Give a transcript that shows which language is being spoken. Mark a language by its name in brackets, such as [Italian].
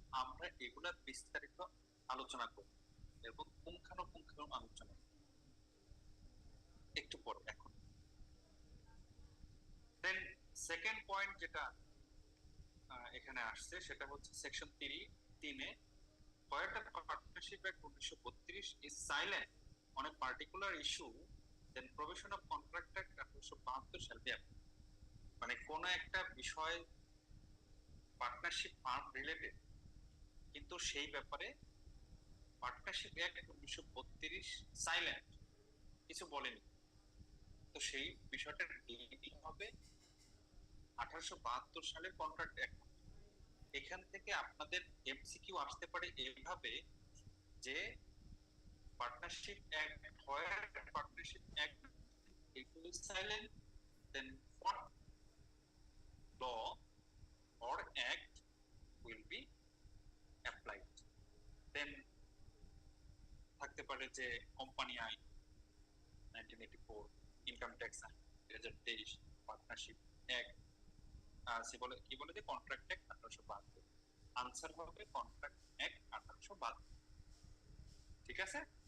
[Bangla] আমরা এগুলা বিস্তারিত আলোচনা করব এবং পুঙ্খানুপুঙ্খ আলোচনা একটু পরে। এখন দেন সেকেন্ড পয়েন্ট যেটা এখানে আসছে সেটা হচ্ছে section 3 A, [English] where the partnership act 1932 is silent on a particular issue, then provision of contract act 1872 shall be applied. [Bangla] মানে কোন একটা বিষয় পার্টনারশিপ ফার্ম রিলেটেড, কিন্তু সেই ব্যাপারে পার্টনারশিপ অ্যাক্ট 1932 সাইলেন্ট, কিছু বলেনি, তো সেই বিষয়টার ডিলিটিং হবে 1872 সালের কন্ট্রাক্ট অ্যাক্ট। এখান থেকে আপনাদের এমসিকিউ আসতে পারে এইভাবে যে partnership act [English] where partnership act is silent, then what law or act will be applied? [Bangla] Then থাকতে পারে যে কোম্পানি আইন 1984, ইনকাম ট্যাক্স আইন 2023, পার্টনারশিপ অ্যাক্ট, কি বলে যে কন্ট্রাক্ট অ্যাক্ট 1872। আনসার হবে কন্ট্রাক্ট অ্যাক্ট 1872। ঠিক আছে?